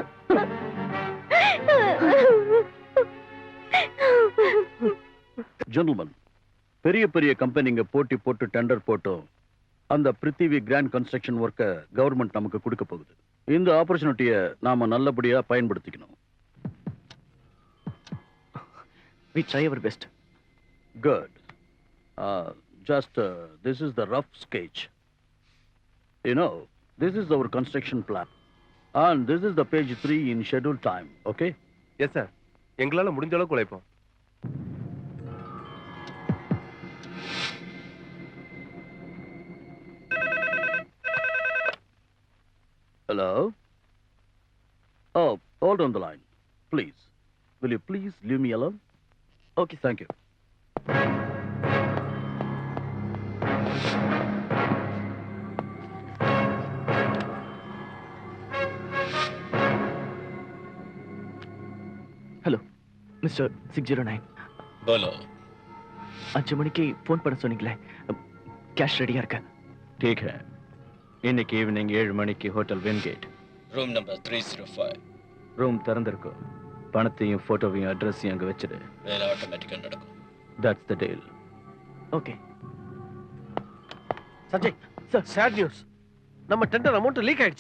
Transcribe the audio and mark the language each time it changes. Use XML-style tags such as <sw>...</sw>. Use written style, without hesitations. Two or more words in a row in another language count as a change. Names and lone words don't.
<ta>ஜென்டில்மன், பெரிய பெரிய கம்பெனிங்க போட்டி போட்டு டெண்டர் போட்டோம் அந்த பிருத்திவி கிராண்ட்</ta> <en>construction work</en> <ta>கவர்மெண்ட் நமக்கு கொடுக்க போகுது. இந்த ஆப்பர்ச்சுனிட்டியை நாம நல்லபடியா பயன்படுத்திக்கணும்.</ta> <en>We try our best. Good. This is the rough sketch. You know, this is our construction plan. And this is the page 3 in scheduled time, okay? yes sir,</en> <ta>எங்களால முடிஞ்ச அளவுக்கு உழைப்போம்.</ta> <en>Hello? Oh, hold on the line, please. Will you please leave me alone? Okay, Thank you. Hello Mister 609. Hello.</en> <ta>5 மணிக்கு ஃபோன் பண்ண சொன்னீங்களே, கேஷ் ரெடியா இருக்க?</ta> <hi>ठीक है.</hi> <ta>இன்னைக்கு ஈவினிங் 7 மணிக்கு ஹோட்டல் வென்கேட்,</ta> <en>Room number 305.</en> <ta>ரூம் திறந்திருக்கும். பணத்தையும் போட்டோவையும் அட்ரஸையும் அங்க வச்சிடு. வேலை ஆட்டோமேட்டிக்கா நடக்கும்.</ta> <en>That's the deal.</en> <ta>ஓகே. சஞ்சய் சார்,</ta> <en>sad news.</en> <ta>நம்ம</ta> <en>tender amount leak</en> <ta>ஆயிடுச்சு.</ta>